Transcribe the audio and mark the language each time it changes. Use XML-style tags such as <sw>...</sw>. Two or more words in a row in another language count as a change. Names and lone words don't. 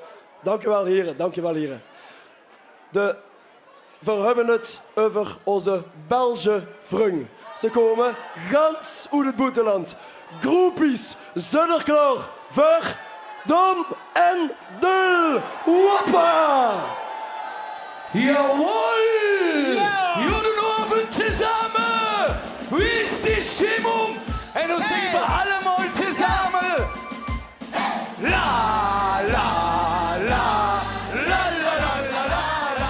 <nl>Dank u wel, heren. Dank u wel, heren. We hebben het over onze Belgische vrienden. Ze komen gans uit het buitenland. Groepies zijn er klaar voor Dom en Dul. Woppa!</nl> <de>Jawohl! Ja! Guten Abend zusammen! Wie ist die Stimmung? Und uns singen wir alle mal zusammen! La, la, la, la, la, la, la, la, la.</de>